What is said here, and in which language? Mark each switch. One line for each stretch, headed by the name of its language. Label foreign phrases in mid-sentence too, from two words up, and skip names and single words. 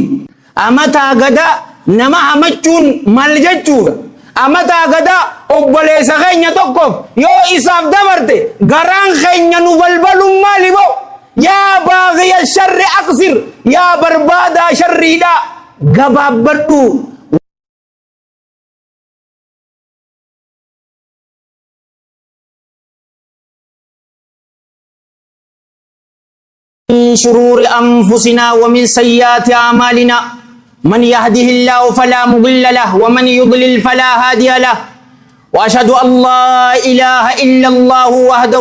Oromo: Amataa gadaa nama hamachuun maal jechuudha? Amataa gadaa obboleessa keenya tokkoof yoo isaaf dabarte garaan keenya nu balbaluun maali boo?
Arabic: يا باغي الشر أقصر
Oromo: yaa barbaadaa sharriidhaa gabaabbadhuu.
Arabic: من شرور أنفسنا ومن سيئات أعمالنا من يهده الله فلا مضل له ومن يضلل فلا هادي له وأشهد أن لا إله إلا الله وحده